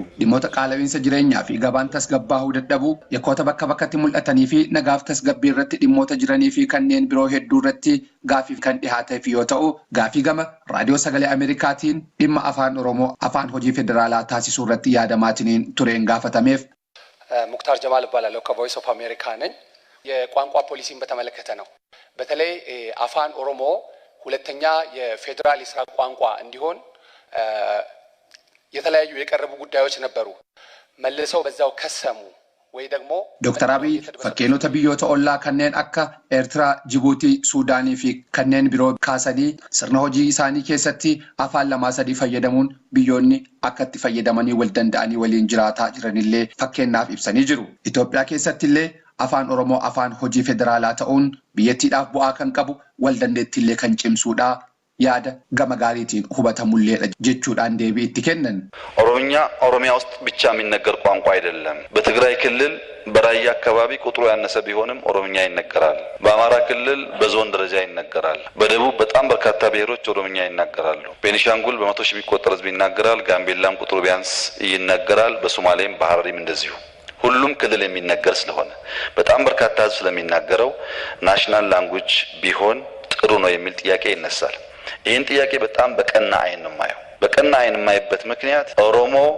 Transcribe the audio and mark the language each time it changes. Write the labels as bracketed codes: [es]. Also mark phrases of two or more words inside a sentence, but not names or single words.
[om] Dhimmoota qaala'iinsa jireenyaa fi gabaan tasgabbaa'uu dadhabuu, yakkoota bakka bakkatti mul'atanii fi nagaaf tasgabbii irratti dhimmoota jiranii fi kanneen biroo hedduu irratti gaafiif kan dhihaateef yoo ta'u, gaafii gama raadiyoo sagalee Ameerikaatiin dhimma afaan Oromoo afaan hojii federaalaa taasisuu irratti yaadamaatiin tureen gaafatameef. [am] ሙክታር ጀማል እባላለሁ ከቮይስ ኦፍ አሜሪካ ነኝ። የቋንቋ ፖሊሲን በተመለከተ ነው። በተለይ አፋን ኦሮሞ ሁለተኛ የፌደራል የስራ ቋንቋ እንዲሆን የተለያዩ የቀረቡ ጉዳዮች ነበሩ። መልሰው በዛው ከሰሙ ወይ ደግሞ [om] ዶክተር አብይ fakkeenoota biyyoota ollaa kanneen akka Eertiraa, Jibuutii, Suudaanii fi kanneen biroo kaasanii sirna hojii isaanii keessatti afaan lamaa sadii fayyadamuun biyyoonni akka itti fayyadamanii wal danda'anii waliin jiraataa jiranillee fakkeenyaaf ibsanii jiru. Itoophiyaa keessattillee afaan Oromoo afaan hojii federaalaa ta'uun biyyattiidhaaf bu'aa kan qabu wal dandeettiillee kan cimsuudha. yaada gama gaariitiin hubatamulleedha jechuudhaan deebii itti kennan. [am] ኦሮሚያ ውስጥ ብቻ የሚነገር ቋንቋ አይደለም። በትግራይ ክልል በራያ አካባቢ ቁጥሩ ያነሰ ቢሆንም ኦሮምኛ ይነገራል። በአማራ ክልል በዞን ደረጃ ይነገራል። በደቡብ በጣም በርካታ ብሔሮች ኦሮምኛ ይናገራሉ። ቤኒሻንጉል በመቶ ሺህ የሚቆጠር ህዝብ ይናገራል። ጋምቤላም ቁጥሩ ቢያንስ ይናገራል። በሶማሌም በሐረሪም እንደዚሁ ሁሉም ክልል የሚነገር ስለሆነ በጣም በርካታ ህዝብ ስለሚናገረው [en] national language [am] ቢሆን ጥሩ ነው የሚል ጥያቄ ይነሳል። ይህን ጥያቄ በጣም በቀና አይን ነው ማየው። በቀና አይን ማየበት ምክንያት ኦሮሞ